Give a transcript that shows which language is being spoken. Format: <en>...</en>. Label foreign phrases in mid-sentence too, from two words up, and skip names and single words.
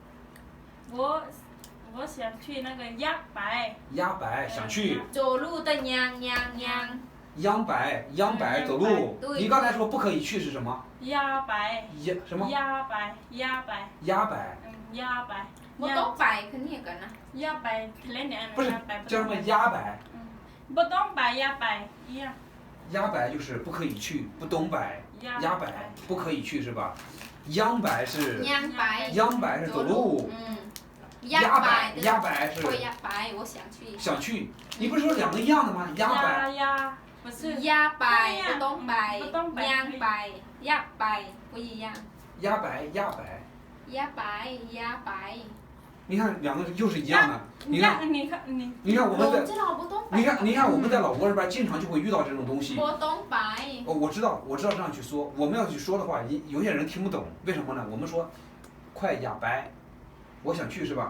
<zh>我想去那个</zh> <lo>ຢາກໄປ. ຢາກໄປ</lo> <zh>想去。走路的ย่าง</zh> <lo>ຍ່າງໄປ</lo> <zh>走路。你刚才说不可以去是什么？</zh> <lo>ຢາກໄປ.</lo> <zh>什么？</zh> <lo>ຢາກໄປ. ຢາກໄປ. ຢາກໄປ. ບໍ່ຕ້ອງໄປຄືນີ້ກັນນະ ຢາກໄປຫຼິ້ນເນີ້ຍ</lo> <zh>不是叫什么</zh> <lo>ຢາກໄປ? ບໍ່ຕ້ອງໄປຢາກໄປ ຢາກໄປ</lo> <zh>就是不可以去，不懂摆。</zh> <lo>ຢາກໄປ</lo> <zh>不可以去是吧？</zh> <lo>ຍ່າງໄປ</lo> <zh>是走路。</zh> <lo>ຢາກໄປ</lo> <zh>是我想去。想去，你不是说两个一样的吗？</zh> <lo>ຢາກໄປ.</lo> <zh>不是。</zh> <lo>ຢາກໄປບໍ່ຕ້ອງໄປຍ່າງໄປຢາກໄປ</lo> <zh>不一样。</zh> <lo>ຢາກໄປ. ຢາກໄປ.</lo> <zh>你看两个又是一样的。你看我们在你看我们在老挝这边经常就会遇到这种东西。</zh> <lo>ບໍ່ຕ້ອງໄປ.</lo> <zh>我知道这样去说，我们要去说的话，有些人听不懂，为什么呢？我们说快</zh> <lo>ຢາກໄປ,</lo> <zh>我想去是吧？</zh>